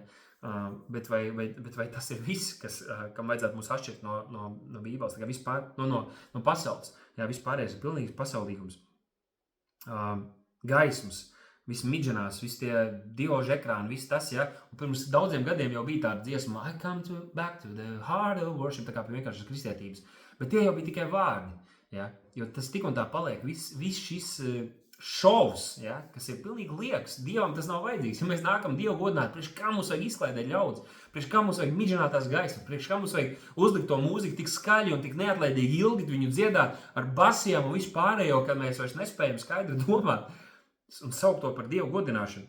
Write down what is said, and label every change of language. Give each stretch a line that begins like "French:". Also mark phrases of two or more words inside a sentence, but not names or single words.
Latvian: Bet vai tas ir viss, kam vajadzētu mūs atšķirt no Bībeles, no pasaules, jā, vispārējais ir pilnīgs pasaulīgums. Gaismas, viss midženās, viss tie diožu ekrāni, viss tas, ja, un pirms daudziem gadiem jau bija tāda dziesma,
English: I come back to the heart of worship,
Latvian: tā kā pie vienkāršas kristietības, bet tie jau bija tikai vārdi, ja, jo tas tik un tā paliek, viss šis šovs, ja, kas ir pilnīgi liekas, Dievam tas nav vajadzīgs. Ja mēs nākam Dievu godināt, priekš kā mums vajag izklaidēt ļaudis, priekš kā mums vajag midžināt tās gaismas, priekš kā mums vajag uzlikt to mūziku tik skaļi un tik neatlaidīgi ilgi viņu dziedāt ar basiem un visu pārējo, kad mēs vairs nespējam skaidri domāt un saukt to par Dievu godināšanu.